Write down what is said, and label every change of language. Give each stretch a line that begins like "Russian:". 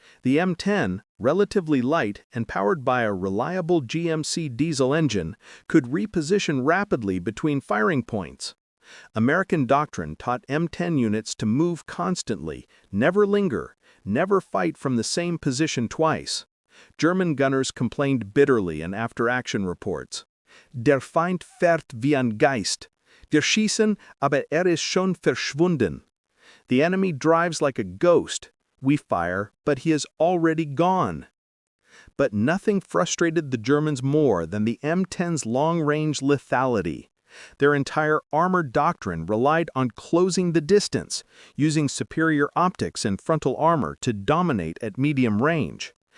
English: The M10, relatively light and powered by a reliable GMC diesel engine, could reposition rapidly between firing points. American doctrine taught M10 units to move constantly, never linger, never fight from the same position twice. German gunners complained bitterly in after-action reports.
German: Der Feind fährt wie ein Geist. Wir schießen, aber ist schon verschwunden.
English: The enemy drives like a ghost. We fire, but he is already gone. But nothing frustrated the Germans more than the M10's long-range lethality. Their entire armored doctrine relied on closing the distance, using superior optics and frontal armor to dominate at medium range.